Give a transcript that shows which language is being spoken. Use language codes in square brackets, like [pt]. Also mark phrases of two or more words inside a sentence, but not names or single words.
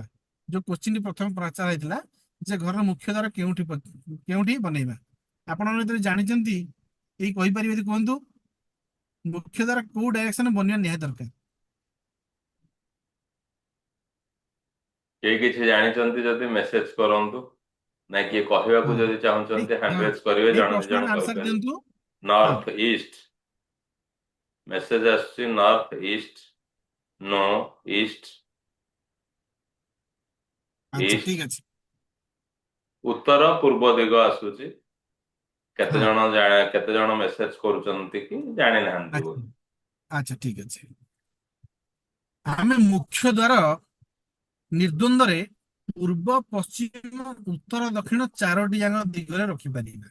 [or] ଯୋଉ କୋଶ୍ଚିନ୍ଟି ପ୍ରଥମେ ପଚରା ହେଇଥିଲା ଯେ ଘରର ମୁଖ୍ୟ ଦ୍ୱାର କେଉଁଠି ବନେଇବା, ଆପଣମାନେ ଯେତେବେଳେ ଜାଣିଛନ୍ତି ଏଇ କହିପାରିବେ ଯଦି କୁହନ୍ତୁ, ମୁଖ୍ୟ ଦ୍ୱାର କୋଉ ଡାଇରେକ୍ସନ ବନିବା ନିହାତି ଦରକାର। କେହି କିଛି ଜାଣିଛନ୍ତି ଯଦି ମେସେଜ କରନ୍ତୁ। ନାଇଁ କିଏ କହିବାକୁ ହଁ ଯଦି ଚାହୁଁଛନ୍ତି ହଁ [en] hand raise [or] କରିବେ, ଏଇ ଜଣେ ଦି ଜଣ ପ୍ରଶ୍ନର ଆନ୍ସର କହିପାରିବେ। ଦିଅନ୍ତୁ। ହଁ [en] north east, [or] ମେସେଜ ଆସୁଛି [en] north east, no east, [or] ଆଚ୍ଛା ईस्ट, ଠିକ ଅଛି। ଉତ୍ତର ପୂର୍ବ ଦିଗ आସୁଛି। ହଁ କେତେ ଜଣ ମେସେଜ କରୁଛନ୍ତି କି ଜାଣି ନାହାନ୍ତି ଆଚ୍ଛା ବୋଲି। ଆଚ୍ଛା ଠିକ ଅଛି। ଆମେ ମୁଖ୍ୟ ଦ୍ୱାର ନିର୍ଦ୍ୱନ୍ଦରେ ପୂର୍ବ ପଶ୍ଚିମ ଉତ୍ତର ଦକ୍ଷିଣ ଚାରୋଟି ଯାକ ଦିଗରେ ରଖିପାରିବା।